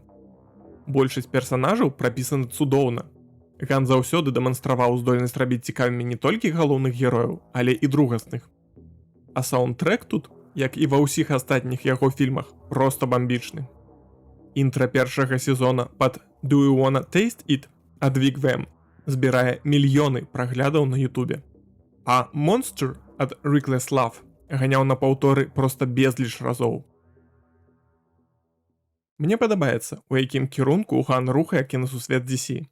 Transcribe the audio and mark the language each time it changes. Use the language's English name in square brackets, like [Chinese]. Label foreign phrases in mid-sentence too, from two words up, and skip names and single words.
[Belarusian] Большасць персанажаў прапісаны цудоўна. Ган заўсёды дэманстраваў здольнасць рабіць цікавымі не толькі галоўных герояў, але і другасных. А саундтрэк тут, як і ва ўсіх астатніх яго фільмах, проста бамбічны. Інтра першага сезона пад «Do you wanna taste it?» ад Вік Вэм збірае мільёны праглядаў на Ютубе. А «Monster» ад Reckless Love ганяў на паўторы проста безліч разоў. Мне падабаецца, у якім кірунку Ган рухае кінасусвет DC.